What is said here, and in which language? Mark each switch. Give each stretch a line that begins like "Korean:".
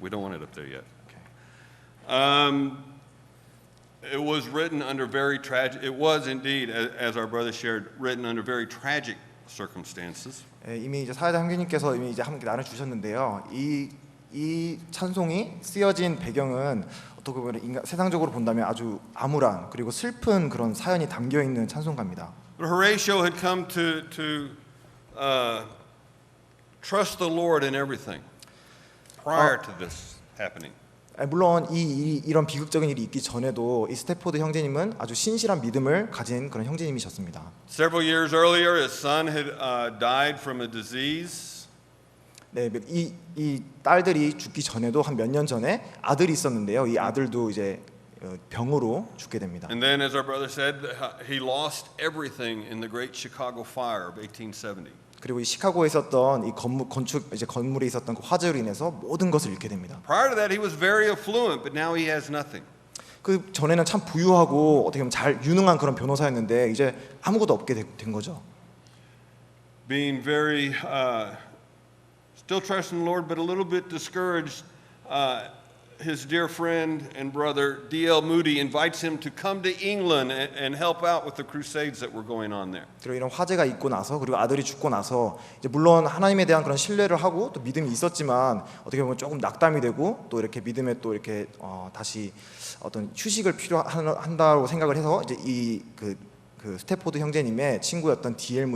English: We don't want it up there yet. It was written under very tragic. It was indeed, as our brother shared, written under very tragic circumstances.
Korean: 이미 이제 사회자 형제님께서 이미 이제 함께 나눠주셨는데요. 이 찬송이 쓰여진 배경은 어떻게 보면 세상적으로 본다면 아주 암울한 그리고 슬픈 그런 사연이 담겨 있는 찬송가입니다.
English: But Horatio had come to trust the Lord in everything prior to this happening.
Korean: 물론 이런 비극적인 일이 있기 전에도 이 스태포드 형제님은 아주 신실한 믿음을 가진 그런 형제님이셨습니다.
English: Several years earlier, his son had died from a disease.
Korean: 네, 이 딸들이 죽기 전에도 한 몇 년 전에 아들이 있었는데요. 이 아들도 이제 병으로 죽게 됩니다.
English: And then, as our brother said, he lost everything in the Great Chicago Fire of 1870.
Korean: 그리고 이 시카고에 있었던 이 건물에 있었던 그 화재로 인해서 모든 것을 잃게 됩니다.
English: Prior to that, he was very affluent, but now he has nothing.
Korean: 그 전에는 참 부유하고 어떻게 보면 잘 유능한 그런 변호사였는데 이제 아무것도 없게 된 거죠.
English: Being very still trusting the Lord, but a little bit discouraged. His dear friend and brother D.L. Moody invites him to come to England and help out with the crusades that were going on there.
Korean: 그리고 이런 화재가 있고 나서 그리고 아들이 죽고 나서 이제 물론 하나님에 대한 그런 신뢰를 하고 또 믿음이 있었지만 어떻게 보면 조금 낙담이 되고 또 이렇게 믿음에 또 이렇게 다시 어떤 휴식을 필요한다고 생각을 해서 이제 그 스태포드 형제님의 친구였던 D.L.